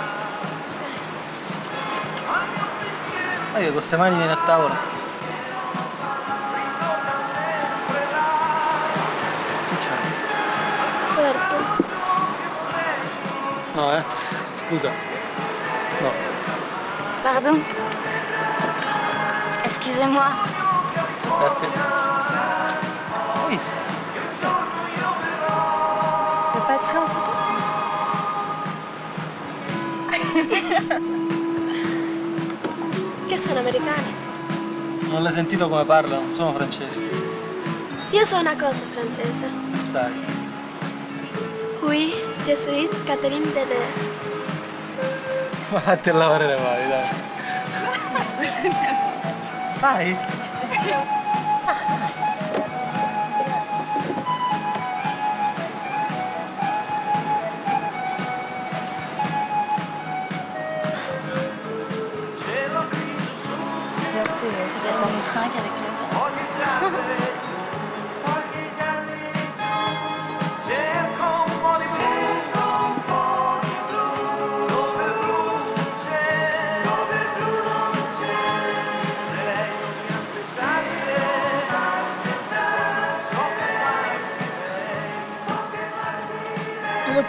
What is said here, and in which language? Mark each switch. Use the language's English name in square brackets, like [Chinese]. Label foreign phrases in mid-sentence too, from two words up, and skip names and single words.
[Italian] Ma io con queste mani vieni a tavola. Che c'hai? Certo. No, scusa. No. [French] Pardon. Excusez-moi. [Italian] Grazie. Hai visto? Mi fai fare un Che sono americani? Non l'hai sentito come parlano? Sono francesi. Io so una cosa francese. Sai. [French] Oui, je suis Catherine Deneuve. [Italian] Vatti a lavare le mani, dai. Vai. [French] Merci, peut-être dans le 5 avec le [Italian] cerco un po' di vento, un po' di blu, dove il blu non c'è, dove il blu non c'è. Se lei non mi aspettasse, so che mai direi, so che mai direi.